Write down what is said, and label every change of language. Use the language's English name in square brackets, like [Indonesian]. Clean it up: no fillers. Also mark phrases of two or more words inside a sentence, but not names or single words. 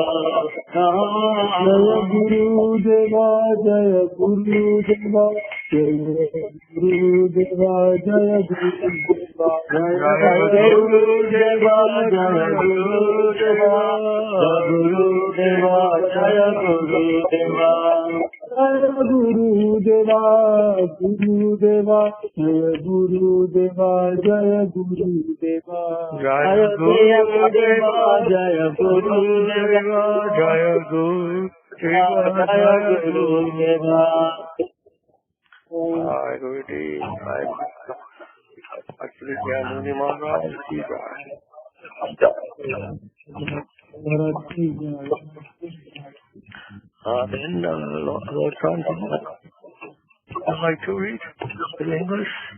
[Sanskrit] জয় গুরুদেবা জয় গুরুদেবা জয় গুরুদেবা জয় গুরুদেবা জয় গুরুদেবা জয় গুরুদেবা গুরুদেবা জয় গুরুদেবা জয় গুরুদেবা Gurudeva, Jaya Gurudeva, Jaya Gurudeva, Jaya Gurudeva, Jaya Gurudeva, Jaya Gurudeva, Jaya Gurudeva. Jai Gurudeva. [English] Actually, Jnani [Hindi] महाराज की जय. [English] Then Lord Transcendental. I'd like to read in English.